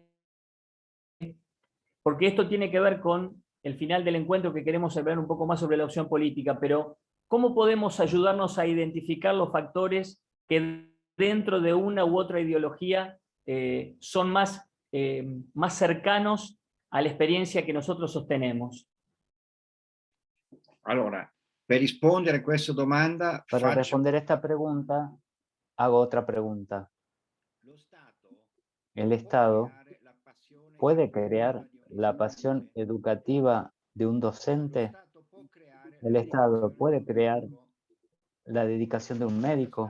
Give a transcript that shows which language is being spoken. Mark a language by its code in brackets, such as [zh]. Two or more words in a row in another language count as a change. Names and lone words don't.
[es] Porque esto tiene que ver con el final del encuentro, que queremos hablar un poco más sobre la opción política, pero ¿cómo podemos ayudarnos a identificar los factores que dentro de una u otra ideología son más cercanos a la experiencia que nosotros sostenemos? [it] Allora, per rispondere a questa domanda, [es] Para responder esta pregunta, hago otra pregunta. ¿El Estado puede crear la pasión educativa de un docente? ¿El Estado puede crear la dedicación de un médico?